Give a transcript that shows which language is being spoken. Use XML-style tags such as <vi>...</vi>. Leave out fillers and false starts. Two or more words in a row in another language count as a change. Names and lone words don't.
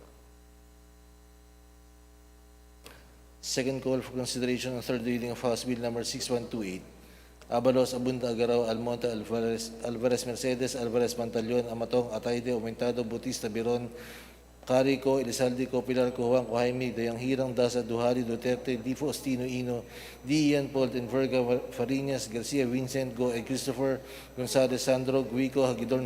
<en>Second call for consideration on third reading of House Bill number 6128. Abalos, Abunda, Agaraw, Almonte, Alvarez Mercedes, Alvarez Pantaleon, Amatong, Atayde, Aumentado, Bautista, Biron, Carico, Elizalde, Pilar, Juan, Jaime, Dayanghirang, Dasa, Duhali, Duterte, Di Faustino Ino, Di Ian Paul, Enverga, Farinas, Garcia, Vincent, Go, and Christopher, Gonzales, Sandro, Guico, Hagidor,</en>